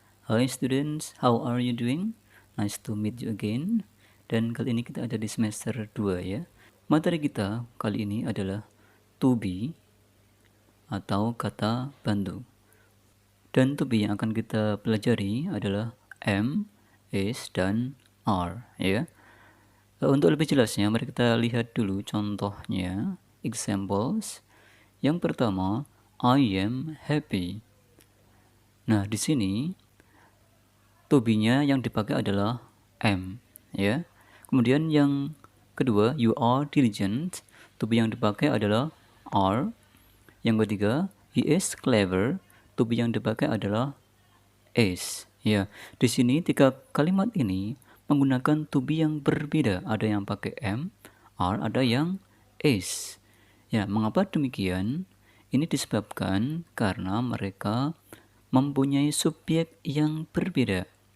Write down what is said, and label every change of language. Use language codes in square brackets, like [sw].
[en] Hi students, how are you doing? Nice to meet you again. [id] Dan kali ini kita ada di semester 2 ya. Materi kita kali ini adalah to be atau kata bantu. Dan to be yang akan kita pelajari adalah am, is, dan are ya. Untuk lebih jelasnya mari kita lihat dulu contohnya, examples. Yang pertama, [en] I am happy. [id] Nah, di sini to be-nya yang dipakai adalah am, ya. Kemudian yang kedua, [en] you are diligent. [id] To be yang dipakai adalah are. Yang ketiga, [en] he is clever. [id] To be yang dipakai adalah is. Ya, di sini tiga kalimat ini menggunakan to be yang berbeda. Ada yang pakai am, are, ada yang is. Ya, mengapa demikian? Ini disebabkan karena mereka mempunyai subjek yang berbeda.